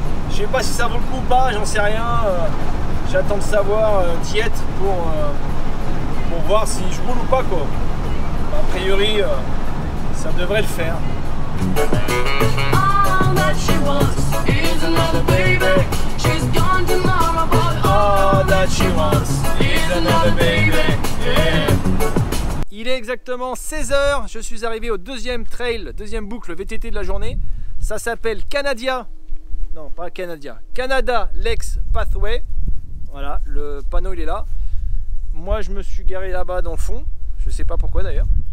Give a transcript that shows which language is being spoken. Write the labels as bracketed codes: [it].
[fr] Je sais pas si ça vaut le coup ou pas, j'en sais rien. J'attends de savoir d'y être pour voir si je roule ou pas quoi. A priori, ça devrait le faire. [en] All that she wants is another baby. She's gone tomorrow, but all that she wants is another baby. Yeah. [fr] Il est exactement 16 h, je suis arrivé au deuxième trail, deuxième boucle VTT de la journée. Ça s'appelle Canada. Non, pas Canada. Canada Lakes Pathway. Voilà, le panneau il est là. Moi je me suis garé là-bas dans le fond. Je sais pas pourquoi d'ailleurs.